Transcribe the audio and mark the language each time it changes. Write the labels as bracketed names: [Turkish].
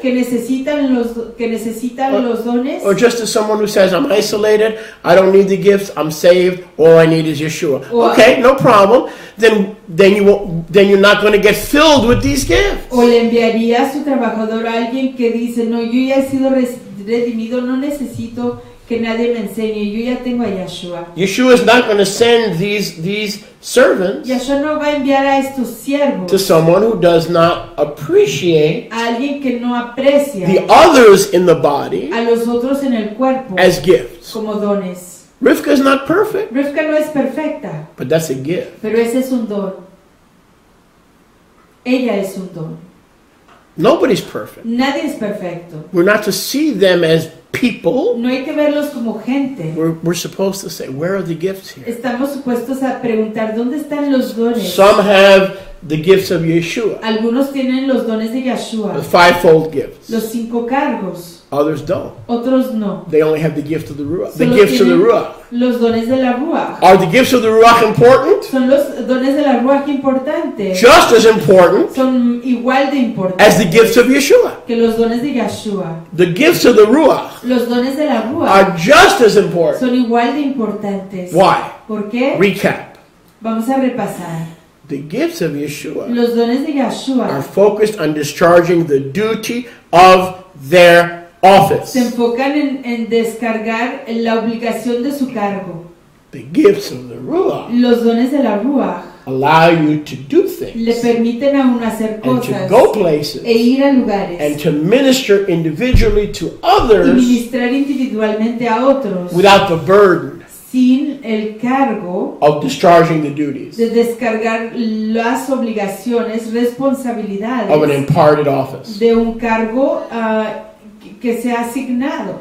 [Spanish] que necesitan los dones, [English] or just as someone who says, I'm isolated, I don't need the gifts, I'm saved, all I need is Yeshua. Okay, no problem. Then you're not going to get filled with these gifts. [Spanish] O le enviaría a su trabajador a alguien que dice, no, yo ya he sido redimido, no necesito que nadie me enseñe, yo ya tengo a Yeshua. [English] Yeshua is not going to send these servants [Spanish] Yeshua no va a enviar a estos siervos [English] to someone who does not appreciate [Spanish] a alguien que no aprecia [English] the others in the body [Spanish] a los otros en el cuerpo [English] as gifts. [Spanish] como dones. [English] Rivka is not perfect, [Spanish] Rivka no es perfecta, [English] but that's a gift. [Spanish] pero ese es un don. Ella es un don. [English] Nobody's perfect. [Spanish] Nadie es perfecto. [English] We're not to see them as people. [Spanish] No hay que verlos como gente. [English] We're supposed to say, where are the gifts here? [Spanish] Estamos supuestos a preguntar, ¿dónde están los dones? [English] Some have the gifts of Yeshua, [Spanish] Algunos tienen los dones de Yeshua, [English] the fivefold gifts. [Spanish] los 5 cargos. [English] Others don't. [Spanish] Otros no. [English] They only have the gift of the Ruach. The [Spanish] Solo [English] gifts of the [Spanish] tienen [English] Ruach. [Spanish] los dones de la Ruach. [English] Are the gifts of the Ruach important? [Spanish] Son los dones de la Ruach importantes. [English] Just as important [Spanish] Son igual de [English] as the gifts of Yeshua. [Spanish] que los dones de Yeshua. [English] The gifts of the Ruach [Spanish] Los dones de la [English] are [Spanish] Ruach [English] just as important. [Spanish] son igual de importantes. [English] Why? [Spanish] ¿Por qué? [English] Recap. [Spanish] Vamos a repasar. [English] The gifts of Yeshua [Spanish] Los dones de [English] are [Spanish] Yeshua [English] focused on discharging the duty of their office. [Spanish] se enfocan en descargar la obligación de su cargo. [English] The gifts of the Ruach [Spanish] Los dones de la Ruach [English] allow you to do [Spanish] le [English] things [Spanish] permiten a uno hacer [English] and to [Spanish] cosas [English] go places [Spanish] e ir a lugares [English] and to minister individually to [Spanish] y [English] others [Spanish] ministrar individualmente a otros [English] without the burden [Spanish] sin el cargo [English] of discharging the duties [Spanish] de descargar las obligaciones, [English] of an [Spanish] responsabilidades [English] imparted office. [Spanish] de un cargo que sea asignado.